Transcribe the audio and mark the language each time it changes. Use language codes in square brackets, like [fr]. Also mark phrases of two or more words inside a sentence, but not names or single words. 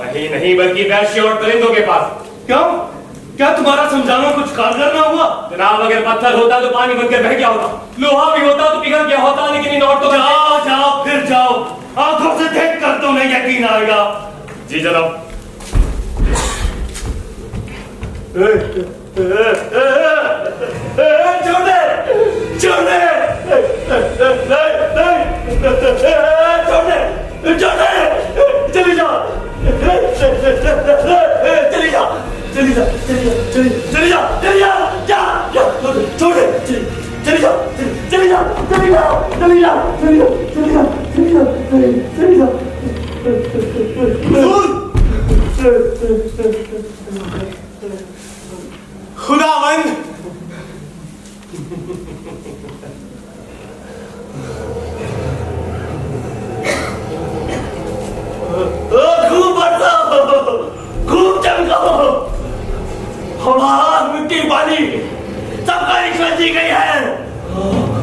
[hi] नहीं नहीं, बल्कि वैश्य और परिंदों के पास। क्यों? क्या तुम्हारा समझाना कुछ कारगर ना हुआ? जनाब, अगर पत्थर होता तो पानी बनकर बह गया होता, लोहा भी होता तो पिघल गया होता, लेकिन इन औरतों का जाओ जाओ फिर जाओ, आंखों से देख कर तुम्हें यकीन आएगा। जी जनाब। छोड़ दे, छोड़ दे, छोड़ दे, छोड़ दे, चली जा, चली जा, चली जा, चली जा, चली जा, जा, छोड़ दे, चली जा, चली जा, चली जा, चली जा, चली जा, चली जा, चली जा, चली जा। खुदावंद, खूब बरसाओ, खूब चमकाओ, हवा, मिट्टी, पानी सबका रिश्वत दी गई है।